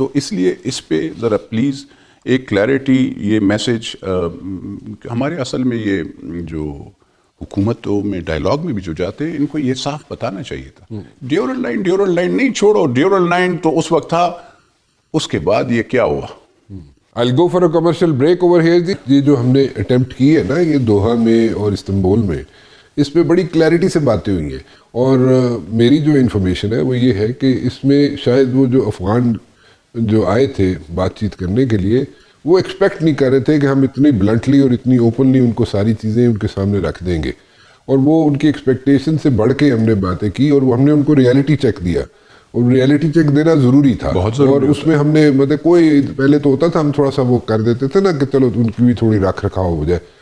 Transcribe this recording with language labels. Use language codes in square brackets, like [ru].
[ur] تو اس لیے اس پہ ذرا پلیز ایک کلیئرٹی, یہ میسج ہمارے اصل میں یہ جو حکومتوں میں ڈائلاگ میں بھی جو جاتے ہیں, ان کو یہ صاف بتانا چاہیے تھا. ڈیورل لائن نہیں چھوڑو, ڈیورل لائن تو اس وقت تھا, اس کے بعد یہ کیا ہوا. [en] I'll go for a commercial break over here. [ur] یہ جو ہم نے اٹیمپٹ کی ہے نا, یہ دوحہ میں اور استنبول میں, اس پہ بڑی کلیئرٹی سے باتیں ہوئی ہیں, اور میری جو انفارمیشن ہے وہ یہ ہے کہ اس میں شاید وہ جو افغان جو آئے تھے بات چیت کرنے کے لیے, وہ ایکسپیکٹ نہیں کر رہے تھے کہ ہم اتنی بلنٹلی اور اتنی اوپنلی ان کو ساری چیزیں ان کے سامنے رکھ دیں گے, اور وہ ان کی ایکسپیکٹیشن سے بڑھ کے ہم نے باتیں کی, اور ہم نے ان کو ریئلٹی چیک دیا, اور ریئلٹی چیک دینا ضروری تھا, اور اس میں ہم نے مطلب کوئی پہلے تو ہوتا تھا ہم تھوڑا سا وہ کر دیتے تھے نا کہ چلو ان کی بھی تھوڑی رکھ رکھاؤ ہو جائے.